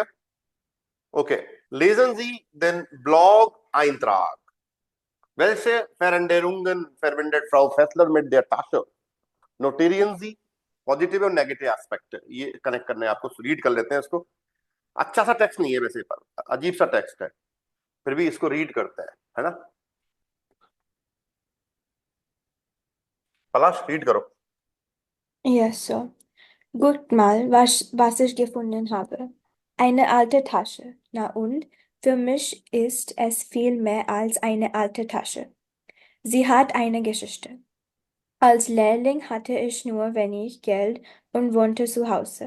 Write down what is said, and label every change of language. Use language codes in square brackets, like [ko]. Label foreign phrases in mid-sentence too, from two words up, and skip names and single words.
[hi] ओके, [de] lesen Sie den Blog Eintrag. Welche Veränderungen verbindet Frau Fessler mit der Tasche? Notieren Sie [hi] पॉजिटिव और [en] negative aspect, [hi] ये कनेक्ट करने हैं आपको, रीड कर लेते हैं इसको। अच्छा सा टेक्स्ट नहीं है वैसे, पर अजीब सा टेक्स्ट है, फिर भी इसको रीड करते हैं, है ना। पलाश, रीड करो। [en] Yes, Sir. [de] Guckt mal, was ich gefunden habe. Eine alte Tasche. Na und? Für mich ist es viel mehr als eine alte Tasche. Sie hat eine Geschichte. Als Lehrling hatte ich nur wenig Geld und wohnte zu Hause.